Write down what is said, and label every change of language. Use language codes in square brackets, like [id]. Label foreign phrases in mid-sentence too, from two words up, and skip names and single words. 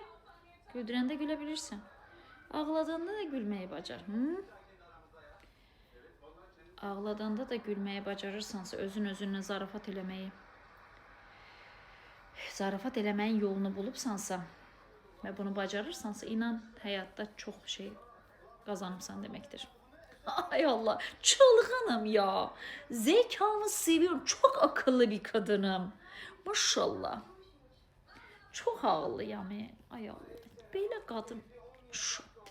[az] Güldürəndə gülebilirsən. Ağladanda da gülməyi bacar. Ağladanda da gülməyi bacarırsansa, özünlə zarafat eləməyi, zarafat eləməyin yolunu bulubsansa və bunu bacarırsansa, inan hayatta çox şey [tr] kazanımsan demektir. Ay Allah, çılgınım ya. Zekamı seviyorum. Çok akıllı bir kadınım. Maşallah. Çok ağlıyam. Ay Allah. Böyle kadın. Maşallah.